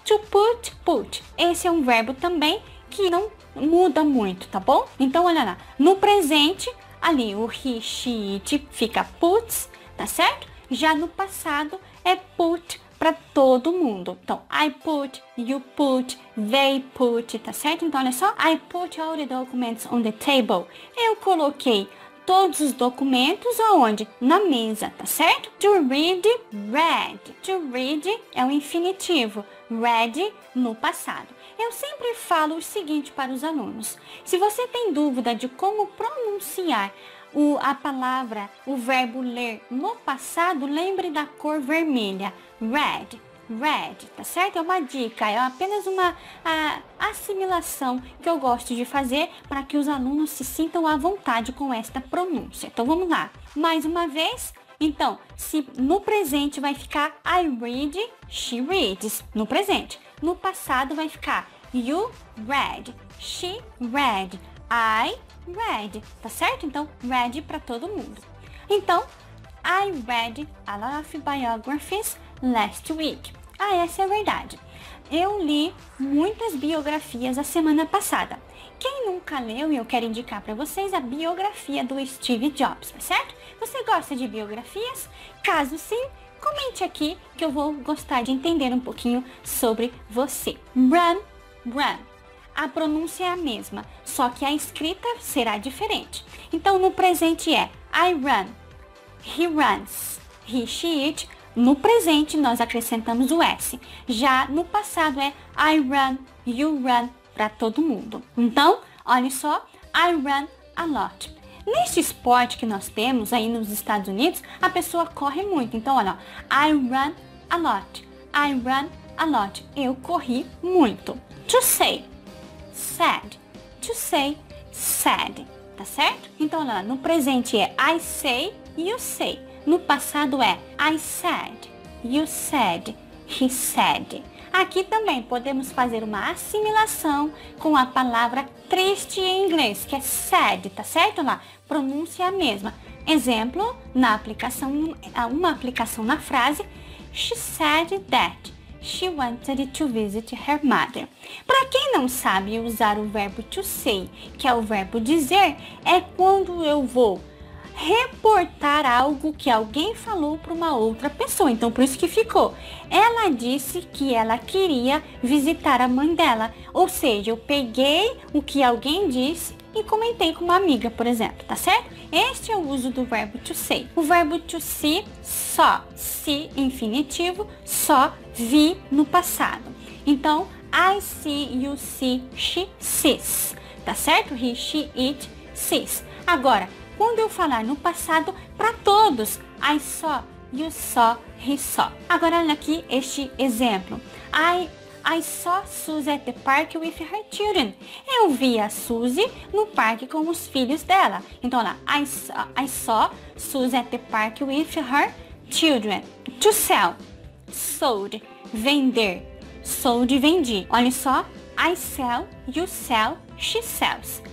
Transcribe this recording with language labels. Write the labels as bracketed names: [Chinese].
[Portuguese] To put, put. Esse é um verbo também que não muda muito, tá bom? Então, olha lá. No presente, ali o he, she, it fica puts, tá certo? Já no passado é put para todo mundo. Então, I put, you put, they put, tá certo? Então, olha só. [English] I put all the documents on the table. [Portuguese] Eu coloquei todos os documentos aonde? Na mesa, tá certo? To read, read. To read é o infinitivo. Read no passado. Eu sempre falo o seguinte para os alunos. Se você tem dúvida de como pronunciar a palavra, o verbo ler no passado, lembre da cor vermelha. Red, red, tá certo? É uma dica, é apenas uma assimilação que eu gosto de fazer para que os alunos se sintam à vontade com esta pronúncia. Então vamos lá, mais uma vez. Então, se no presente vai ficar I read, she reads, no presente. No passado vai ficar you read, she read, I read, tá certo? Então, read para todo mundo. [English] Então, I read a lot of biographies last week. [Portuguese] Essa é a verdade. Eu li muitas biografias a semana passada. Quem nunca leu, eu quero indicar para vocês a biografia do Steve Jobs, tá certo? Você gosta de biografias? Caso sim, comente aqui que eu vou gostar de entender um pouquinho sobre você. Run, run. A pronúncia é a mesma, só que a escrita será diferente. Então, no presente é I run, he runs, he, she, it. No presente, nós acrescentamos o S. Já no passado é I run, you run, para todo mundo. Então, olha só, [English] I run a lot. [Portuguese] Neste esporte que nós temos aí nos Estados Unidos, a pessoa corre muito. Então, olha, [English] I run a lot, I run a lot. [Portuguese] Eu corri muito. To say, said, to say, said, tá certo? Então, olha, no presente é I say, you say. No passado é [English] I said, you said, he said. [Portuguese] Aqui também podemos fazer uma assimilação com a palavra triste em inglês, que é sad, tá certo? Lá, pronúncia a mesma. Exemplo, na aplicação, uma aplicação na frase, [English] she said that she wanted to visit her mother. [Portuguese] Para quem não sabe usar o verbo to say, que é o verbo dizer, é quando eu vou reportar algo que alguém falou para uma outra pessoa. Então, por isso que ficou. Ela disse que ela queria visitar a mãe dela. Ou seja, eu peguei o que alguém disse e comentei com uma amiga, por exemplo, tá certo? Este é o uso do verbo to say. O verbo to see, só. See, infinitivo, só, vi no passado. [English] Então, I see, you see, she sees. [Portuguese] Tá certo? He, she, it, sees. Agora, quando eu falar no passado, para todos, I saw, you saw, he saw. Agora, olha aqui este exemplo. [English] I saw Suzy at the park with her children. [Portuguese] Eu vi a Suzy no parque com os filhos dela. Então, olha, [English] I saw Suzy at the park with her children. [Portuguese] To sell, sold, vender, sold, vendi. Olha só, [English] I sell, you sell, she sells.